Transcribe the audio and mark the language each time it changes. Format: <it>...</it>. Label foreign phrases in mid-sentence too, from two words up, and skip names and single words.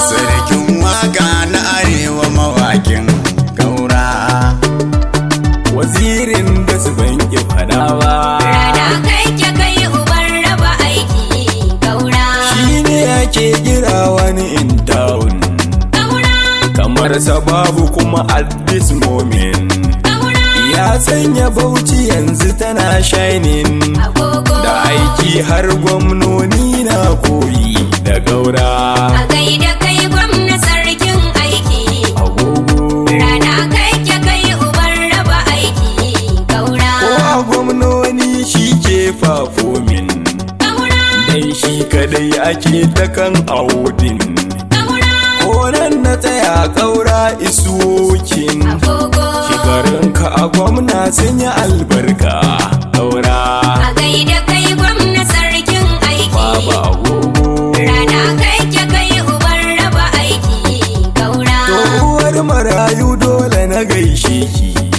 <ha>Sarkin waka na arewa mawakin Gaura. Wazirin da su ban ki faɗa ba. Rana kai ke kai uban raba aiki. Gaura. Shi ne ake kira wani</ha> <en>in town.</en> <ha>Gaura. Kamar sa babu kuma</ha> <en>at this moment.</en> <ha>Gaura. Ya sanya Bauchi yanzu tana shining. Agogo. Da aiki har gwamnoni na koyi da Gaura. A gaida kai gwamna sarkin aiki. Agogo. Rana kai ke kai uban raba aiki. Gaura. Ko a gwamnoni shi ke fafomin. Gaura. Dan shi kadai ake ta kan audin. Gaura. Ko nan na tsaya Gaura</ha> <en>is working.</en> <ha>Agogo. Shekarunka a gwamna sun yi albarka. Gaura. A gaida kai gwamna sarkin aiki. Baba Agogo. Rana kai ke kai uban raba aiki. Gaura. To uwar marayu dole na gaishe ki.</ha>